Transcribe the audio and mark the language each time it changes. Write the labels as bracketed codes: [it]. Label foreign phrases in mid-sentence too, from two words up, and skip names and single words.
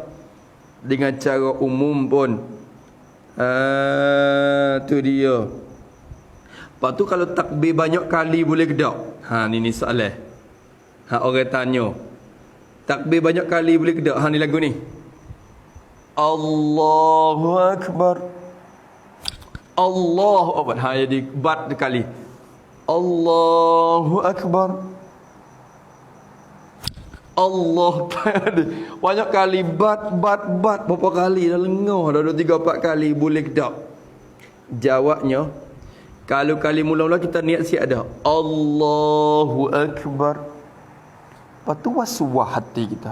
[ms] Dengan cara umum pun. Tu dia. Lepas tu kalau takbir banyak kali boleh ke tak? Ni soalan. Orang tanya. Takbir banyak kali boleh ke tak? Ni lagu ni. [ar] Allahu Akbar. Allahu Akbar. [ms] Jadi bat sekali. [ar] Allahu Akbar. Allah. [ms] Banyak kali bat. Berapa kali dah lengah. Dah 2, 3, 4 kali boleh ke tak? Jawabnya, kalau kali mula-mula kita niat siap dah. [ar] Allahu Akbar. [ms] Lepas tu waswah hati kita.